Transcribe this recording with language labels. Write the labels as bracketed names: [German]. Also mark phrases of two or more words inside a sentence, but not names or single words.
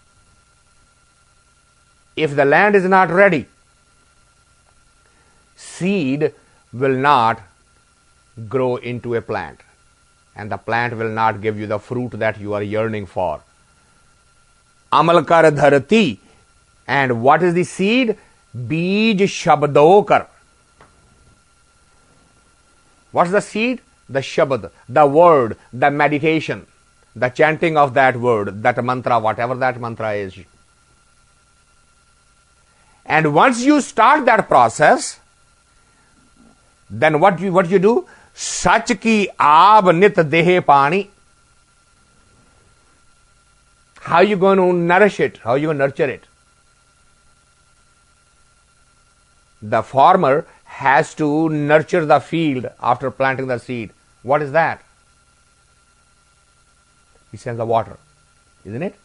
[English] If the land is not ready, seed will not grow into a plant, and the plant will not give you the fruit that you are yearning for. [Punjabi] ਅਮਲ ਕਰ ਧਰਤੀ. [English] And what is the seed? [Punjabi] ਬੀਜ ਸ਼ਬਦੋ ਕਰ. [English] What's the seed? The Shabd, the word, the meditation, the chanting of that word, that mantra, whatever that mantra is. And once you start that process, then what you do? [Punjabi] ਸਚ ਕੀ ਆਬ ਨਿਤ ਦੇਹਿ ਪਾਣੀ. [English] How are you going to nourish it? How are you going to nurture it? The farmer has to nurture the field after planting the seed. What is that? He sends the water, isn't it?